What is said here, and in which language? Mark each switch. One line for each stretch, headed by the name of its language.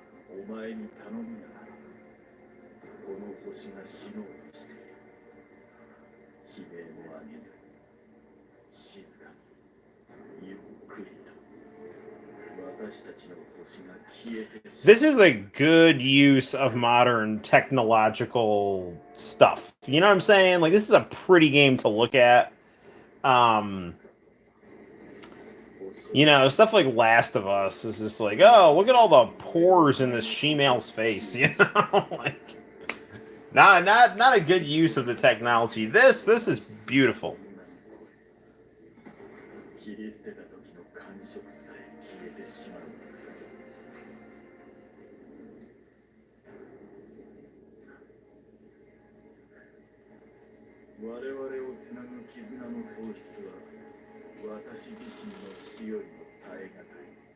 Japanese: お前に頼むが、この星が死のうとしている。悲鳴も上げず、静かに、ゆっくりと。私たちの星が消えてしまう。
English: This is a good use of modern technological stuff. You know what I'm saying? Like, this is a pretty game to look at. You know, stuff like Last of Us is just like, oh, look at all the pores in this she-male's face. You know, like, not a good use of the technology. This is beautiful.
Japanese: 切り捨てた時の感触さえ消えてしまう。我々をつなぐ絆の喪失は私自身の死よりも耐え難い。